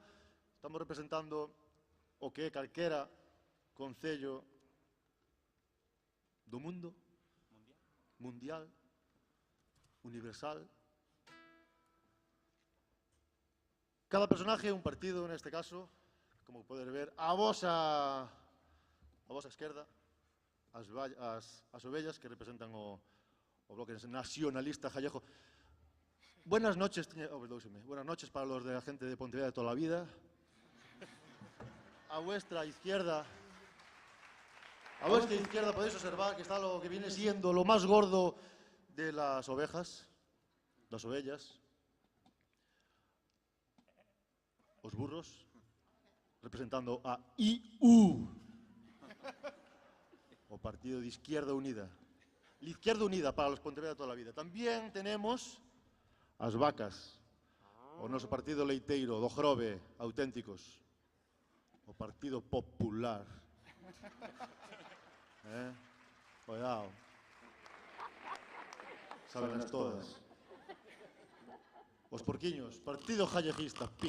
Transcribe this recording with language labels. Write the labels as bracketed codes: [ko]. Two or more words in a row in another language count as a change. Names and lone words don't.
[gl] Estamos representando o que é calquera concello do mundo, mundial, universal. Cada personaje é un partido, neste caso, como podes ver, a vosa esquerda, as ovellas que representan o bloque nacionalista gallego. [es] Buenas noches, buenas noches para los de la gente de Pontevedra de toda la vida. A vuestra izquierda podéis observar que está lo que viene siendo lo más gordo de las ovejas, las [gl] ovellas, os burros, [es] representando a IU, o Partido de Izquierda Unida. La Izquierda Unida para los Pontevedra de toda la vida. También tenemos [gl] as vacas, o noso partido leiteiro do Grove, auténticos, o Partido Popular. Cuidado. Sábenlas todas. Os porquiños, Partido Galleguista, PIG.